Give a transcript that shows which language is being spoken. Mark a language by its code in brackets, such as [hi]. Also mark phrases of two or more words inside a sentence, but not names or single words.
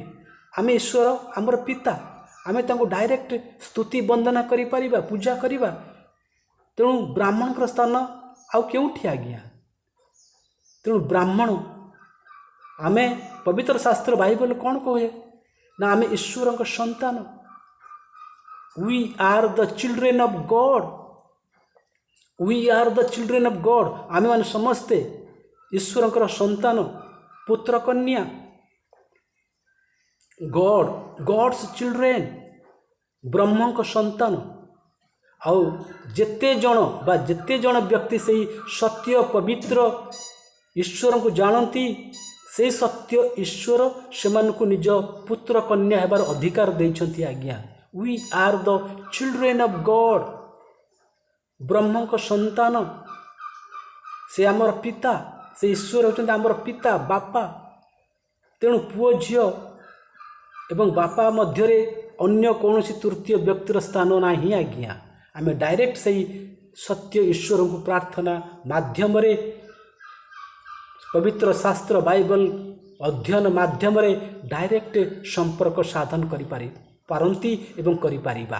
[or] ଆମେ ଈଶ୍ୱର ଆମର ପିତା, ଆମେ ତାଙ୍କୁ ଡାଇରେକ୍ଟ ସ୍ତୁତି ବନ୍ଦନା କରିପାରିବା, ପୂଜା କରିବା। ତେଣୁ ବ୍ରାହ୍ମଣଙ୍କର ସ୍ଥାନ ଆଉ କେଉଁଠି? ଆଜ୍ଞା ତେଣୁ ବ୍ରାହ୍ମଣ, ଆମେ ପବିତ୍ର ଶାସ୍ତ୍ର ବାଇବଲ କ'ଣ କହେ ନା ଆମେ ଈଶ୍ୱରଙ୍କ ସନ୍ତାନ। [en] We are the children of God. We are the children of God. [or] ଆମେମାନେ ସମସ୍ତେ ଈଶ୍ୱରଙ୍କର ସନ୍ତାନ, ପୁତ୍ର କନ୍ୟା, [en] God's children, [or] ବ୍ରହ୍ମଙ୍କ ସନ୍ତାନ। ଆଉ ଯେତେ ଜଣ ବ୍ୟକ୍ତି ସେଇ ସତ୍ୟ ପବିତ୍ର ଈଶ୍ୱରଙ୍କୁ ଜାଣନ୍ତି, ସେଇ ସତ୍ୟ ଈଶ୍ୱର ସେମାନଙ୍କୁ ନିଜ ପୁତ୍ର କନ୍ୟା ହେବାର ଅଧିକାର ଦେଇଛନ୍ତି। [en] ଆଜ୍ଞା We are the children of God. [or] ବ୍ରହ୍ମଙ୍କ ସନ୍ତାନ, ସେ ଆମର ପିତା, ସେ ଈଶ୍ୱର ହେଉଛନ୍ତି ଆମର ପିତା ବାପା। ତେଣୁ ପୁଅ ଝିଅ ଏବଂ ବାପା ମଧ୍ୟରେ ଅନ୍ୟ କୌଣସି ତୃତୀୟ ବ୍ୟକ୍ତିର ସ୍ଥାନ ନାହିଁ। ଆଜ୍ଞା ଆମେ ଡାଇରେକ୍ଟ ସେଇ ସତ୍ୟ ଈଶ୍ୱରଙ୍କୁ ପ୍ରାର୍ଥନା ମାଧ୍ୟମରେ, ପବିତ୍ର ଶାସ୍ତ୍ର ବାଇବଲ ଅଧ୍ୟୟନ ମାଧ୍ୟମରେ ଡାଇରେକ୍ଟ ସମ୍ପର୍କ ସାଧନ କରିପାରନ୍ତି ଏବଂ କରିପାରିବା।